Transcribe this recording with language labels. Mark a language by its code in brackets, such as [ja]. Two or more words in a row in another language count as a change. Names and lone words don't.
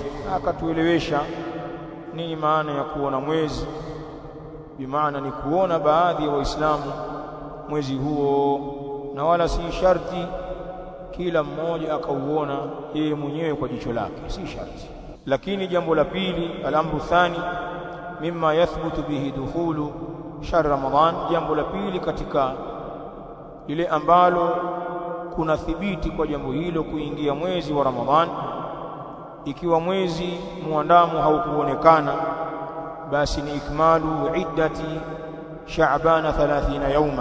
[sw] Akatuelewesha nini maana ya kuona mwezi. Bimaana ni kuona baadhi ya Waislamu mwezi huo, na wala si sharti kila mmoja akauona yeye mwenyewe kwa jicho lake, si sharti. Lakini jambo la pili, [ar] al-amru thani mimma yathbutu bihi dukhulu shahr Ramadan, [sw] jambo la pili katika lile ambalo kuna thibiti kwa jambo hilo kuingia mwezi wa Ramadhan, ikiwa mwezi muandamo haukuonekana, basi ni [ar] ikmalu iddati Sha'ban 30 yawman.